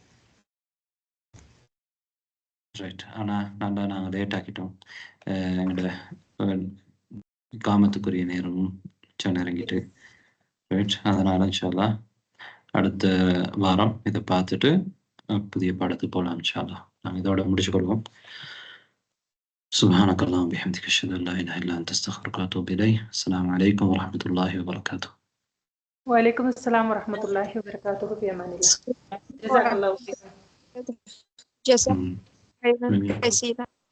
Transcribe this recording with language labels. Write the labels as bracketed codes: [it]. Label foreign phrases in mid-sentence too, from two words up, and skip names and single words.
[ta] ரைட், ஆனா நாங்க லேட் ஆக்கிட்டோம். எங்களோட காமத்துக்குரிய நேரமும் நெருங்கிட்டு. ரைட், அதனால [ar] إن شاء الله [ta] அடுத்த வாரம் இதை பார்த்துட்டு புதிய பாடத்துக்கு போகலாம் [ar] إن شاء الله. [ta] நாங்கள் இதோட முடிச்சுக்கொள்வோம். [ar] سبحانك اللهم وبحمدك اشهد ان لا اله الا انت استغفرك واتوب اليك. السلام عليكم ورحمه الله وبركاته. وعليكم السلام ورحمة الله وبركاته. في أمان الله. جزاك الله خيرا. جزاك الله خيرا.